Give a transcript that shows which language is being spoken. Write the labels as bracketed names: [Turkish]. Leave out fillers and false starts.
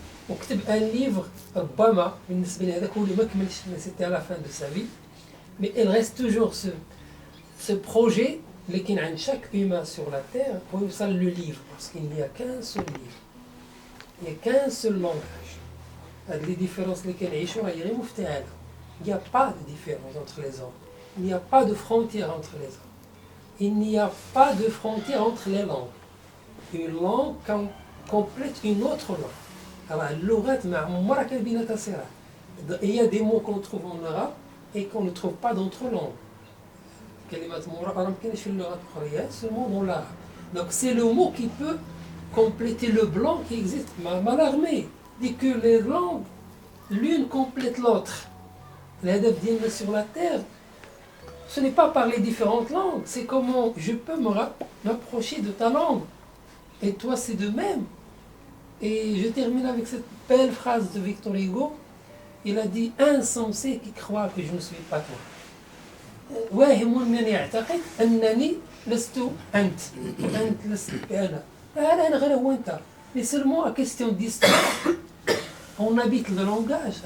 [Arabic] وكتب un livre ربما بالنسبة لي هذاك هو اللي ما كملش c'était à la fin de sa vie. [French] Mais il reste toujours ce projet اللي كاين عند chaque humain sur la terre هو يوصل le livre parce qu'il n'y a qu'un seul livre. Il n'y a qu'un seul langage. [Arabic] Les différences اللي كنعيشوا راهي غير مفتعلة. [French] Il n'y a pas de différence entre les hommes. Il n'y a pas de frontière entre les hommes. Il n'y a pas de frontière entre les langues. Une langue complète une autre langue. [Arabic] Alors, اللغات ما عمرها كان بيناتها صراع. [French] Il y a des mots qu'on trouve en arabe et qu'on ne trouve pas dans d'autres langues. [Arabic] كلمات مرة ما كاينش في اللغات الأخرى seulement dans l'arabe. [French] Donc c'est le mot qui peut compléter le blanc qui existe. Mallarmé dit que les langues, l'une complète l'autre. الهدف ديالنا sur la terre, ce n'est pas par les différentes langues, c'est comment je peux m'approcher de ta langue. Et toi, c'est de même. Et je termine avec cette belle phrase de Victor Hugo. Il a dit, insensé qui croit que je ne suis pas toi. [Arabic] واهم من يعتقد أنني لست أنت وأنت لست أنا. أنا غير هو أنت. [French] Mais seulement à question d'histoire, on habite le langage.